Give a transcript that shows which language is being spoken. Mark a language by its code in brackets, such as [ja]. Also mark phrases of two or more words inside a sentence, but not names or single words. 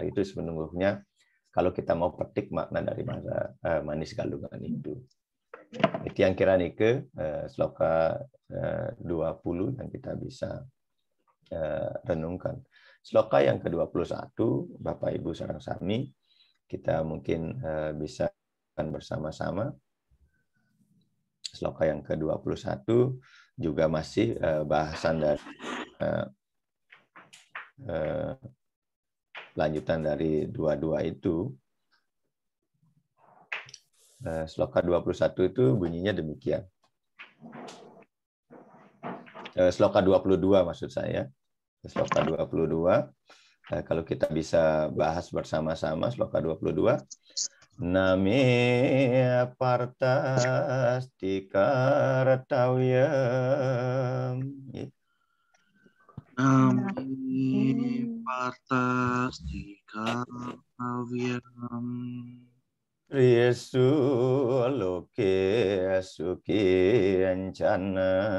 [id] Itu sebenarnya kalau kita mau petik makna dari manis galungan itu. Itu yang kira ke sloka 20 yang kita bisa renungkan. Sloka yang ke-21, Bapak Ibu [ban] sareng sami, [id] kita mungkin bisa bersama-sama. Sloka yang ke-21 juga masih bahasan dari lanjutan dari 22 itu. Sloka 21 itu bunyinya demikian. Sloka 22 maksud saya. Sloka 22, kalau kita bisa bahas bersama-sama, sloka 22. [sa] Name partastikartawyam. Name partastikartawyam. Yesu loke suki ancana.